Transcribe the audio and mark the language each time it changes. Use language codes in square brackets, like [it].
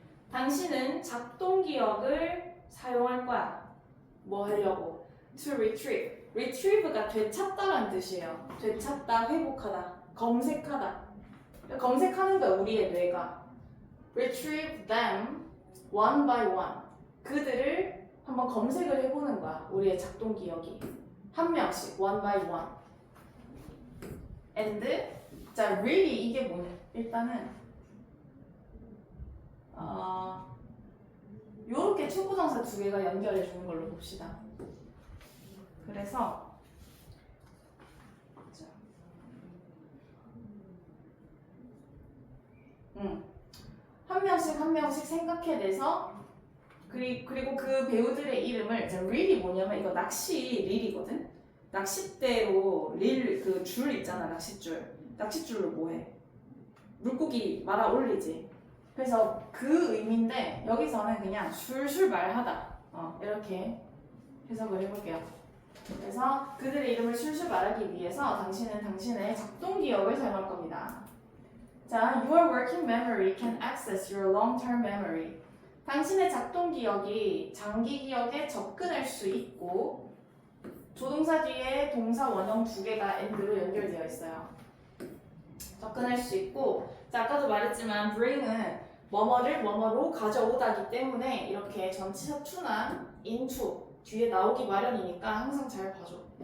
[ko] 당신은 작동 기억을 사용할 거야. 뭐 하려고? [en] To retrieve. [ko] retrieve가 되찾다라는 뜻이에요. 되찾다, 회복하다, 검색하다. 검색하는 거야, 우리의 뇌가. [en] retrieve them one by one. [ko] 그들을 한번 검색을 해보는 거야, 우리의 작동 기억이. 한 명씩, [en] one by one. [ko] and, 자, really 이게 뭐냐? 일단은 요렇게 투부정사 두 개가 연결해 주는 걸로 봅시다. 그래서 자, 한 명씩 생각해내서 그리고 그 배우들의 이름을 자, 릴이 뭐냐면 이거 낚시 릴이거든. 낚싯대로 릴 그 줄 있잖아, 낚싯줄로 뭐해? 물고기 말아 올리지. 그래서 그 의미인데 여기서는 그냥 술술 말하다 이렇게 해석을 해볼게요. 그래서 그들의 이름을 술술 말하기 위해서 당신은 당신의 작동 기억을 사용할 겁니다. [en] 자, your working memory can access your long-term memory. [ko] 당신의 작동 기억이 장기 기억에 접근할 수 있고 조동사 뒤에 동사 원형 두 개가 and로 연결되어 있어요. 접근할 수 있고, 자, 아까도 말했지만 bring은 뭐뭐를 뭐뭐로 가져오다기 때문에 이렇게 전치사 to나 into 뒤에 나오기 마련이니까 항상 잘 봐줘.